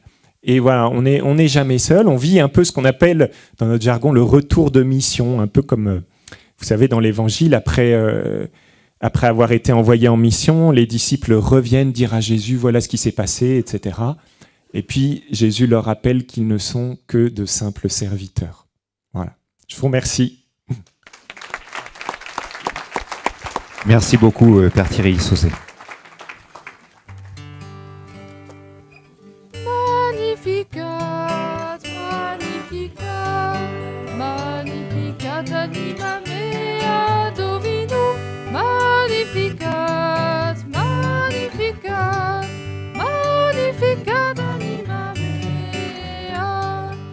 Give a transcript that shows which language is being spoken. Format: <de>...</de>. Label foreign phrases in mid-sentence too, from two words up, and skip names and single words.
<fr>Et voilà, on n'est jamais seul. On vit un peu ce qu'on appelle, dans notre jargon, le retour de mission, un peu comme, vous savez, dans l'Évangile, après avoir été envoyés en mission, les disciples reviennent dire à Jésus, voilà ce qui s'est passé, etc. Et puis, Jésus leur rappelle qu'ils ne sont que de simples serviteurs. Voilà. Je vous remercie. Merci beaucoup, Père Thierry Sauzet.</fr> <la>Magnificat, magnificat, magnificat anima mea Dominum. Magnificat, magnificat, magnificat anima mea.</la>